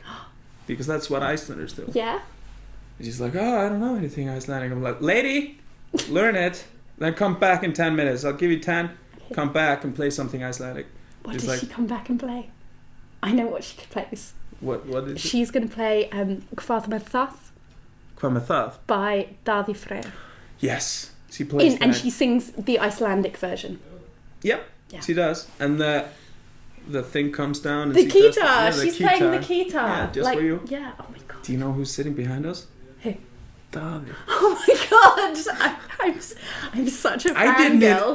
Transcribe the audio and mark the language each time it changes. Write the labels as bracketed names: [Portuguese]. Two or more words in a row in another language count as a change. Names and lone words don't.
[English] Because that's what Icelanders do. Yeah. And she's like, oh, I don't know anything Icelandic. I'm like, lady, learn it. Then come back in 10 minutes. I'll give you 10. Come back and play something Icelandic. What does she come back and play? I know what she plays. What is it? She's going to play Hvað með það? Hvað með það? By Daði Freyr. Yes. She plays that. And she sings the Icelandic version. Yep. Yeah. She does. And the thing comes down. And the guitar. She's playing the guitar. Yeah, just for you. Yeah. Oh my god. Do you know who's sitting behind us? Who? Daði. Oh my god. I'm such a fangirl.